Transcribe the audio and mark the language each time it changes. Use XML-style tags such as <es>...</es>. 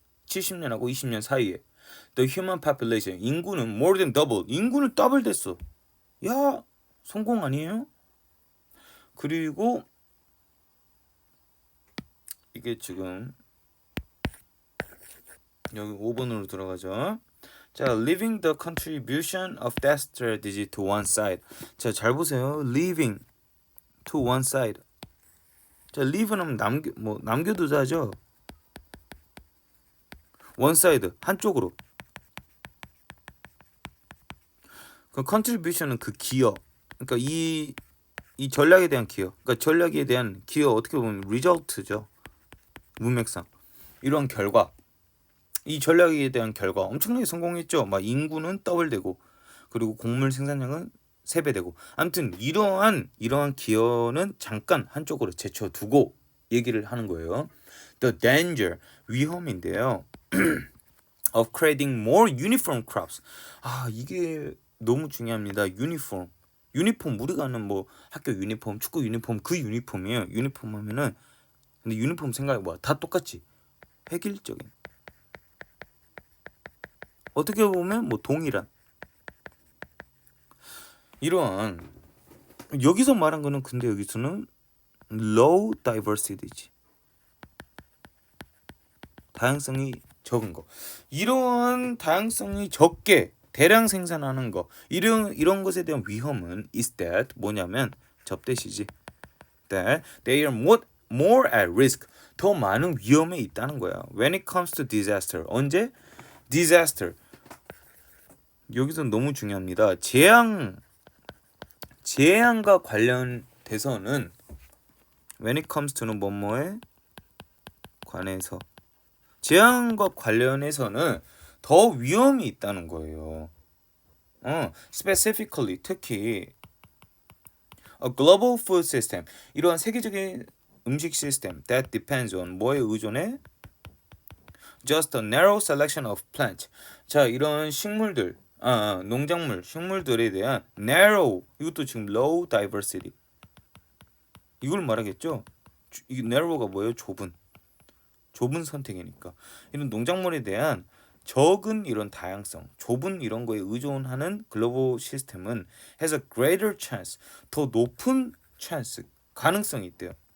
<ko>70년하고 20년 사이에</ko> <en>the human population 인구는 more than double.</en> <ko>인구는 더블 됐어. 야, 성공 아니에요? 그리고 이게 지금 여기 5번으로 들어가죠.</ko> <en>자, leaving the contribution of that strategy to one side.</en> <ko>자, 잘 보세요.</ko> <en>leaving to one side.</en> <ko>자, leave는 남겨두자죠. one side 한쪽으로. 그 contribution은 그 기여. 그러니까 이 전략에 대한 기여. 그러니까 전략에 대한 기여 어떻게 보면 result죠. 문맥상. 이런 결과. 이 전략에 대한 결과 엄청나게 성공했죠. 막 인구는 더블되고 그리고 곡물 생산량은 3배 되고. 아무튼 이러한 기여는 잠깐 한쪽으로 제쳐두고 얘기를 하는 거예요.</ko> <en>The danger</en> <ko>위험인데요.</ko> <en>of creating more uniform crops.</en> <ko>아, 이게 너무 중요합니다. 유니폼 우리가 아는 뭐 학교 유니폼, 축구 유니폼 그 유니폼이에요. 유니폼 하면은 근데 유니폼 생각해 봐. 다 똑같지. 획일적인. 어떻게 보면 뭐 동일한 이러한 여기서 말한 거는 근데 여기서는</ko> <en>low diversity</en> <ko>지. 다양성이 적은 거. 이러한 다양성이 적게 대량 생산하는 거. 이런 것에 대한 위험은 is that 뭐냐면 접대시지.</ko> <en>that they are more at risk.</en> <ko>더 많은 위험에 있다는 거야.</ko> <en>When it comes to disaster.</en> <ko>언제? disaster. 여기서 너무 중요합니다. 재앙과 관련돼서는 when it comes to는 뭐뭐에 관해서 재앙과 관련해서는 더 위험이 있다는 거예요.</ko> <en>specifically 특히 a global food system</en> <ko>이러한 세계적인 음식 시스템</ko> <en>that depends on</en> <ko>뭐에 의존해?</ko> <en>just a narrow selection of plants.</en> <ko>자, 이런 식물들 농작물, 식물들에 대한 narrow, 이것도 지금 low diversity. 이걸 말하겠죠? 이 narrow가 뭐예요? 좁은 선택이니까. 이런 농작물에 대한 적은 이런 다양성, 좁은 이런 거에 의존하는 글로벌 시스템은</ko> <en>has a greater chance,</en> <ko>더 높은 chance, 가능성이 있대요.</ko>